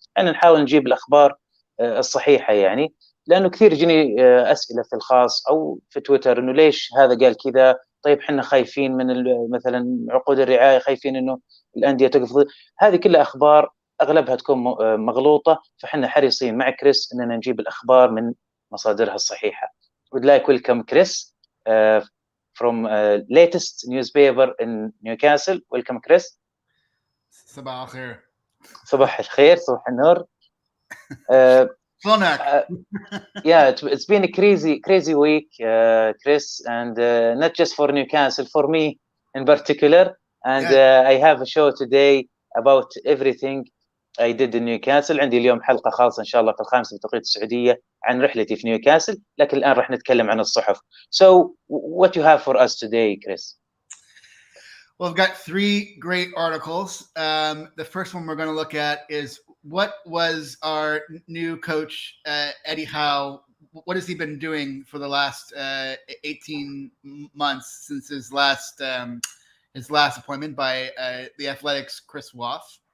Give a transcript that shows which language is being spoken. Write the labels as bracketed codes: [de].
[ar] أنا نحاول نجيب الأخبار الصحيحة يعني، لأنه كثير يجيني أسئلة في الخاص أو في تويتر إنه ليش هذا قال كذا، طيب حنا خايفين من مثلا عقود الرعاية، خايفين إنه الأندية تقف. هذه كلها أخبار أغلبها تكون مغلوطة، فحنا حريصين مع كريس إننا نجيب الأخبار من مصادرها الصحيحة. [en] would like welcome Chris from latest newspaper in Newcastle. Welcome Chris. [ar] صباح الخير. صباح الخير، صباح النور. [en] Yeah, it's been a crazy week, Chris, and not just for Newcastle, for me in particular. And I have a show today about everything I did in Newcastle. [ar] عندي اليوم حلقة خاصة إن شاء الله في 5 بتوقيت السعودية عن رحلتي في نيوكاسل، لكن الآن راح نتكلم عن الصحف. [en] So, what you have for us today, Chris? Well, I've got 3 great articles. The first one we're going to look at is what was our new coach, Eddie Howe, what has he been doing for the last 18 months since his last appointment by the Athletics' Chris Waff.